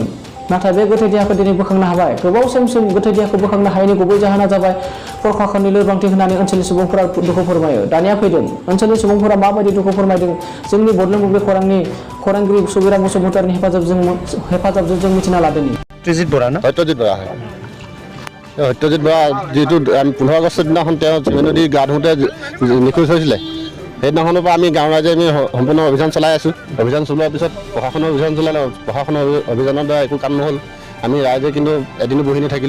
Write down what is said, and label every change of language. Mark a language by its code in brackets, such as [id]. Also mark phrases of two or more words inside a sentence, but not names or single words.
[brx] नाथाय बे गोथै देहाखौ दिनै बोखांनो हाबाय। गोबाव समसिम गोथै देहाखौ बोखांनो हायैनि गुबै जाहोना जाबाय प्रशासननि लोरबांथि होननानै ओनसोलनि सुबुंफोरा दुखु फोरमायो। दानिया फैदों ओनसोलनि सुबुंफोरा माबायदि दुखु फोरमायदों जोंनि बडलेण्ड बुब्लि खौरांनि खौरांगिरि सुबिरा बसुमतारीनि हेफाजाबजों जों मिथिना लादोंनि। सत्यजित बरा ना? सत्यजित बरा হয়। [as] সত্যজিৎ বৰা যেহেতু 15 আগষ্ট দিনাখন তেওঁ নদী গা ধুওঁতে নিখোজ হৈছিলে সেইদিনাখনৰ পৰা আমি গাঁৱৰ ৰাইজে আমি সম্পূৰ্ণ অভিযান চলাই আছোঁ। অভিযান চলোৱাৰ পিছত প্ৰশাসনৰ অভিযান চলালে প্ৰশাসনৰ অভিযানৰ দ্বাৰা একো কাম নহ'ল। আমি ৰাইজে কিন্তু এদিনো বহি নাথাকিলোঁ।